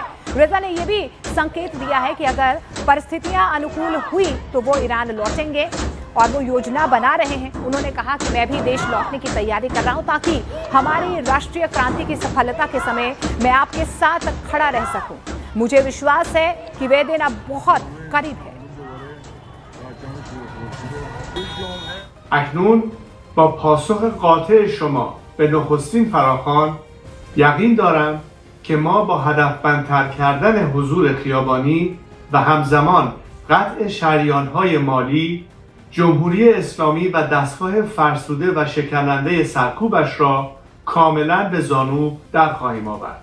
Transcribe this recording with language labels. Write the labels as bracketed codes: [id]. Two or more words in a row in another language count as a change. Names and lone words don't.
[hi] रेजा ने यह भी संकेत दिया है कि अगर परिस्थितियां अनुकूल हुई तो वो ईरान लौटेंगे और वो योजना बना रहे हैं। उन्होंने कहा कि मैं भी देश लौटने की तैयारी कर रहा हूं, ताकि हमारी राष्ट्रीय क्रांति की सफलता के समय मैं आपके साथ खड़ा रह सकूं। मुझे विश्वास है कि वे दिन अब बहुत करीब है। [fa] اکنون با پاسخ قاطع شما به نخستین فراخوان یقین دارم که ما با هدفمندتر کردن حضور خیابانی و همزمان قطع شریان‌های مالی، جمهوری اسلامی و دستگاه فرسوده و شکننده سرکوبش را کاملا به زانو در خواهیم آورد.